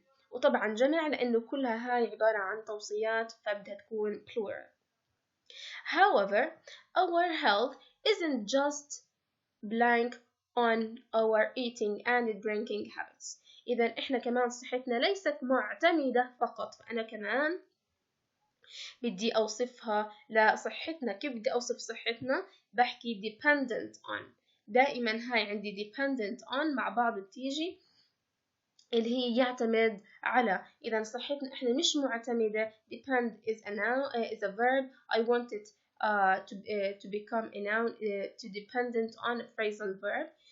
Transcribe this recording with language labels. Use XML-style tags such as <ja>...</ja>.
<ar>وطبعا جمع لأنه كلها هاي عبارة عن توصيات فبدها تكون plural.</ar> <en>However, our health isn't just blank on our eating and drinking habits.</en> <ar>إذا إحنا كمان صحتنا ليست معتمدة فقط، فأنا كمان بدي أوصفها لصحتنا. كيف بدي أوصف صحتنا؟ بحكي</ar> <en>dependent on.</en> <ar>دائما هاي عندي</ar> <en>dependent on</en> <ar>مع بعض بتيجي اللي هي يعتمد على. إذا صحتنا إحنا مش معتمدة.</ar> <en>depend is a verb. I want it to become a noun to dependent on a phrasal verb.</en>